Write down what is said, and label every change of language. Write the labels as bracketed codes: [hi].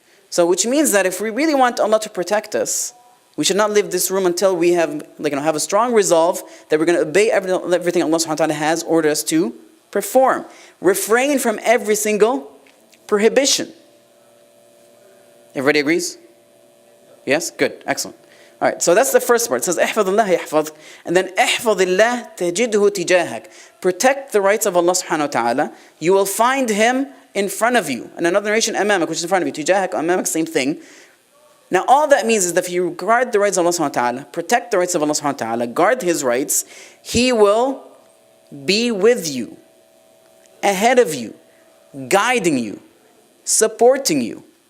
[en] So which means that if we really want Allah to protect us, we should not leave this room until we have a strong resolve that we're going to obey everything Allah subhanahu wa ta'ala has ordered us to perform. Refrain from every single prohibition. Everybody agrees? Yes? Good. Excellent. All right, so that's the first part. It says, [ar] احفظ الله يحفظ. [en] And then, [ar] احفظ الله تجده تجاهك. [en] Protect the rights of Allah subhanahu wa ta'ala. You will find Him in front of you. And another narration, أمامك, which is in front of you. تجاهك, أمامك, same thing. Now, all that means is that if you guard the rights of Allah subhanahu wa ta'ala, protect the rights of Allah subhanahu wa ta'ala, guard His rights, He will be with you, ahead of you, guiding you, supporting you.